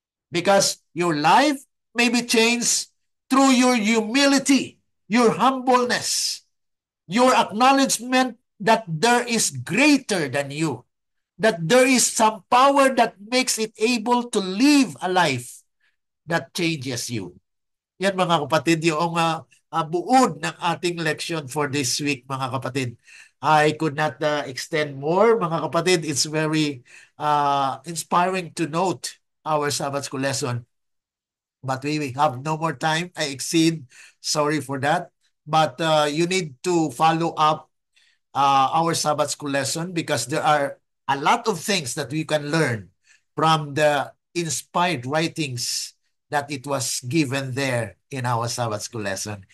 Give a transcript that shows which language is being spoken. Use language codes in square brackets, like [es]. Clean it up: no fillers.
[en] Because your life may be changed through your humility, your humbleness, your acknowledgement that there is greater than you, that there is some power that makes it able to live a life that changes you. [tl] Yan mga kapatid, yung buod ng ating lection [en] for this week [tl] mga kapatid. [en] I could not extend more [tl] mga kapatid. [en] It's very inspiring to note our Sabbath School lesson. But we have no more time. I exceed. Sorry for that. But you need to follow up our Sabbath School lesson because there are a lot of things that we can learn from the inspired writings that it was given there in our Sabbath School lesson.